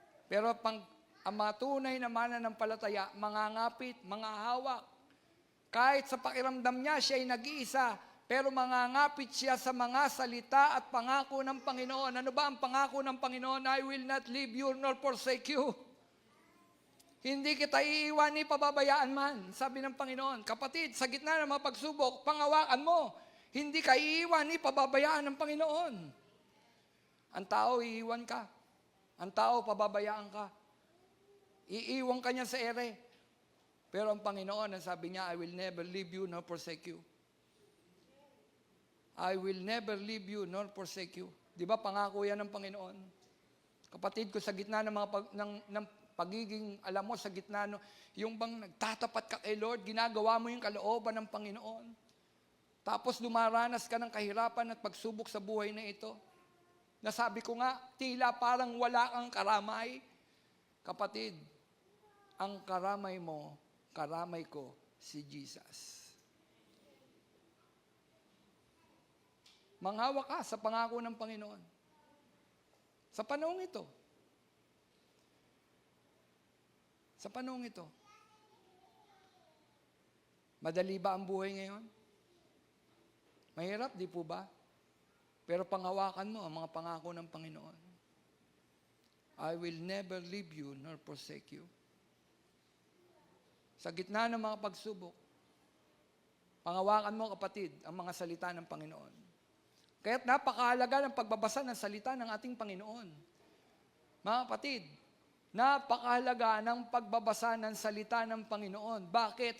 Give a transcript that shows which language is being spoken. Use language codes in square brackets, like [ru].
[tl] Pero ang mga tunay na mananampalataya, mangangapit, mangahawak. Kahit sa pakiramdam niya, siya ay nag-iisa, pero mangangapit siya sa mga salita at pangako ng Panginoon. Ano ba ang pangako ng Panginoon? [en] I will not leave you nor forsake you. [tl] Hindi kita iiwan ni pababayaan man, sabi ng Panginoon. Kapatid, sa gitna ng mga pagsubok, pangawakan mo. Hindi ka iiwan ni pababayaan ng Panginoon. Ang tao, iiwan ka. Ang tao, pababayaan ka. Iiwan ka niya sa ere. Pero ang Panginoon, ang sabi niya, [en] I will never leave you nor forsake you. I will never leave you nor forsake you. [tl] Di ba pangako yan ng Panginoon? Kapatid ko, sa gitna ng mga ng pagiging, alam mo, sa gitna, yung bang nagtatapat ka kay Lord, ginagawa mo yung kalooban ng Panginoon. Tapos lumaranas ka ng kahirapan at pagsubok sa buhay na ito. Nasabi ko nga, tila parang wala kang karamay. Kapatid, ang karamay mo, karamay ko, si Jesus. Manghawa ka sa pangako ng Panginoon. Sa panahong ito. Sa panahong ito. Madali ba ang buhay ngayon? Mahirap, di po ba? Pero panghawakan mo ang mga pangako ng Panginoon. [en] I will never leave you nor forsake you. [tl] Sa gitna ng mga pagsubok, panghawakan mo, kapatid, ang mga salita ng Panginoon. Kaya't napakahalaga ng pagbabasa ng salita ng ating Panginoon. Mga kapatid, napakahalaga ng pagbabasa ng salita ng Panginoon. Bakit?